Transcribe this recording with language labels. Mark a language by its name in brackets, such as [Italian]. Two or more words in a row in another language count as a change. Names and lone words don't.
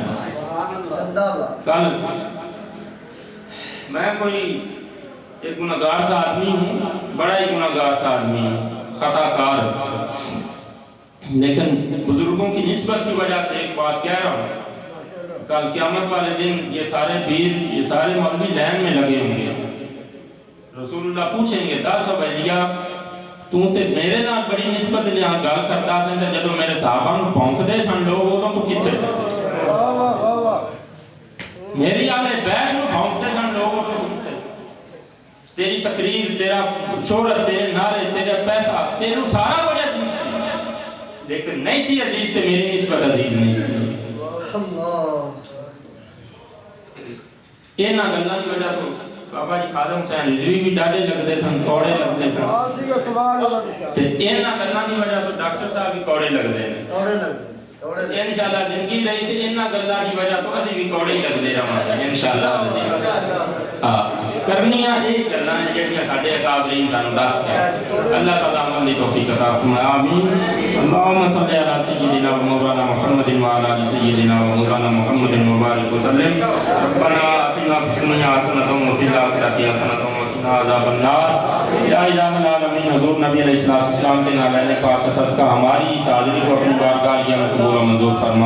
[Urdu] کل میں کوئی ایک گناہگار سا آدمی ہوں، بڑا ہی گناہگار سا آدمی ہوں، خطا کار، لیکن بزرگوں کی نسبت کی وجہ سے ایک بات کہہ رہا ہوں، کل قیامت والے دن یہ سارے پیر، یہ سارے مولوی لائن میں لگے ہوں گے، رسول اللہ پوچھیں گے [Punjabi] دس عبیدیہ تو تے میرے نال بڑی نسبت جہاں گل کرتا سن تے جدوں میرے صحابہ نوں پونک دے سن لوگ ادوں تو کتھے سن؟ میری آلے بیٹھ نوں پونکتے سن لوگ ادوں تو کتھے سن؟ تیری تقریر، تیرا شہرت، تیرے نعرے، تیرا پیسہ، تینوں سارا کچھ عزیز سی، لیکن نہیں سی عزیز تے میری نسبت عزیز نہیں سی۔ یہ نہ گلاں دی وجہ تو بابا جی خادم حسین رضوی بھی ڈاڈے لگتے سن، کوڑے لگتے سن، تے انہاں گلاں دی وجہ تو ڈاکٹر صاحب بھی کوڑے لگتے ہیں۔ انشاءاللہ زندگی رہی تے انہاں گلاں دی وجہ تو اسی بھی کوڑے لگتے رہاں انشاءاللہ۔ کرنیاں یہ گلاں ہیں جڑیاں ساڈے اکابرین سانوں دس کے، اللہ تعالیٰ عمل دی توفیق عطا فرمائے، آمین۔ [Arabic] اللہم صلی علی سیدنا و مولانا محمد و علی آل سیدنا و مولانا محمد مبارک وسلم۔ ربنا آتنا فی الدنیا حسنۃ وفی الآخرۃ حسنۃ وقنا عذاب النار۔ [Urdu] یا الہ العالمین، حضور نبی [Arabic] علیہ الصلوۃ والسلام [Urdu] کے نالے پاک کا صدقہ ہماری اس حاضری کو اپنی بارگاہ میں قبول و منظور فرما۔